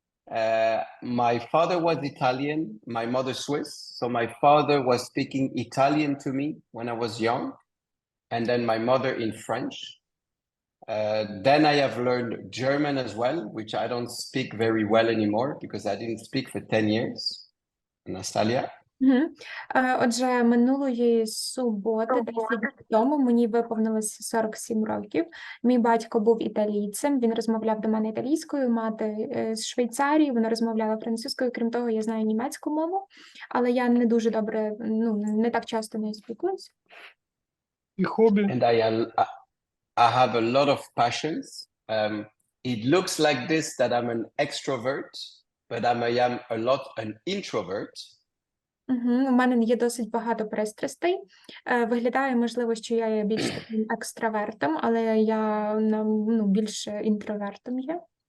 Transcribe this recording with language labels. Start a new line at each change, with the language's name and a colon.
English: My father was Italian, my mother Swiss. So my father was speaking Italian to me when I was young, and then my mother in French. Then I have learned German as well, which I don't speak very well anymore because I didn't speak for 10 years. Nastalia?
Ukrainian: Отже, минулої суботи, 10 днів тому, мені виповнилося 47 років. Мій батько був італійцем, він розмовляв до мене італійською, мати з Швейцарії, вона розмовляла французькою, крім того, я знаю німецьку мову, але я не дуже добре, не так часто нею спілкуюся. і хобі.
English: And I have a lot of passions. It looks like this that I'm an extrovert, but I am a lot an introvert.
Ukrainian: У мене є досить багато пристрастей. Виглядає, можливо, що я є більш таким екстравертом, але я більш інтровертом є.